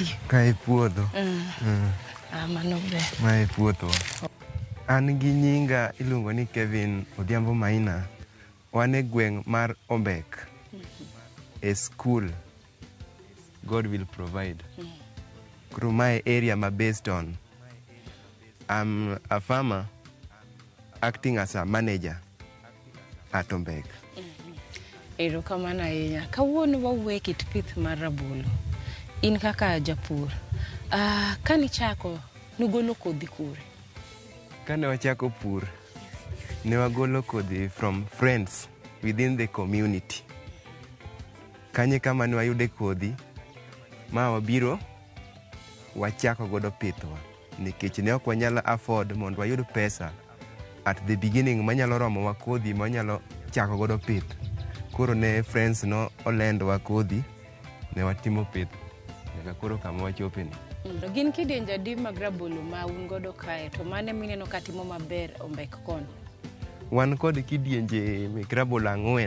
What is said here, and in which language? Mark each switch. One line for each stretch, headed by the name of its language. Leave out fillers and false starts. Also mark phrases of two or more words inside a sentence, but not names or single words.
Luo (Kenya and Tanzania): Kae puodho. Mano ber. Mae puodho. An gi nyinga iluongo ni Kevin Odhiambo Maina. Wan e gweng' mar Ombek. E school.
English: God will provide.
Luo (Kenya and Tanzania): Koro mae area ma
English: based on. I'm a farmer acting as a manager at Ombek.
Luo (Kenya and Tanzania): Erokamano ahinya. Kawuono wawuoyo kit pith mar rabolo. In kaka japur. Kanichako nugolo kodhi kure? Kane wachako pur, ne wagolo kodhi
English: from friends within the community.
Luo (Kenya and Tanzania): Kanye kama ne wayude kodhi, ma wabiro wachako godo pithwa. Nikech ne ok wanyalo afford mondo wayud pesa
English: at the beginning
Luo (Kenya and Tanzania): manyalo romo wa kodhi manyalo chako godo pith. Koro ne friends no olendwa kodhi, ne watimo pith. Nyaka koro kama wachope ni. Gin kidienje adi mag rabolo ma un godo kae, to mane mineno katimo maber Ombek koni? Wan kod kidienje mek rabolo 4.